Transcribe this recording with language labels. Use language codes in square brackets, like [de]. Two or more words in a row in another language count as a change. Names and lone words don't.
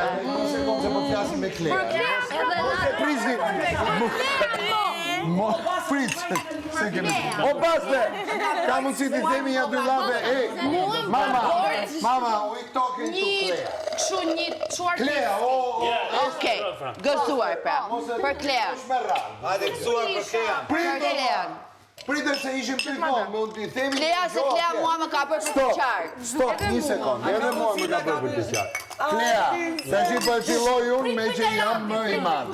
[sq] Se po flasim me Klea. Prit, se kemi. O baste, ka mundësi të themi ja dy llafe. [en] Mama, we talking to Klea. [sq] Kështu një çuar. Klea, Okej, gëzuar pra. Për Klea. Hajde gëzuar për Klea. Për Klean. Pritëm se ishim pikon, mund t'i themi... Klea se Klea mua më ka për të qartë. Stop, një sekund, edhe mua më ka bërë për të qartë. Klea, se që për filloj unë me që jam më i madhi.